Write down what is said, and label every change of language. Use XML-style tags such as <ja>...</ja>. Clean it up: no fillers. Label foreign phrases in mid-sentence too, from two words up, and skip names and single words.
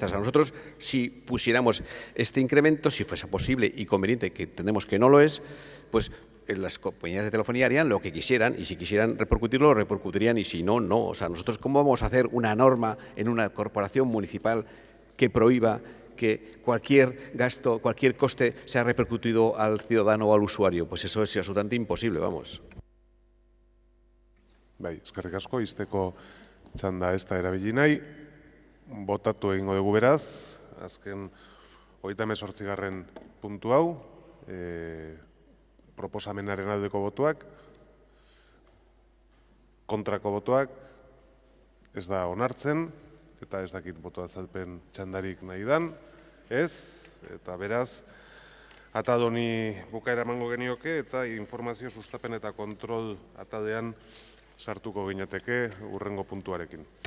<es>A nosotros, si pusiéramos este incremento, si fuese posible y conveniente, que entendemos que no lo es, pues las compañías de telefonía harían lo que quisieran y si quisieran repercutirlo, lo repercutirían y si no, no. O sea, nosotros, ¿cómo vamos a hacer una norma en una corporación municipal que prohíba que cualquier gasto, cualquier coste sea repercutido al ciudadano o al usuario? Pues eso es absolutamente imposible, vamos.</es> <eu>Bai, eskerrik asko, izteko txanda ez da erabili nahi. Botatu egingo dugu beraz, azken 38. puntu hau, proposamenaren aldeko botuak, kontrako botuak, ez da onartzen, eta ez dakit boto azalpen txandarik nahi dan, ez, eta beraz, atadoni bukaera emango genioke, eta informazio sustapen eta kontrol atadean sartuko ginateke hurrengo puntuarekin.</eu>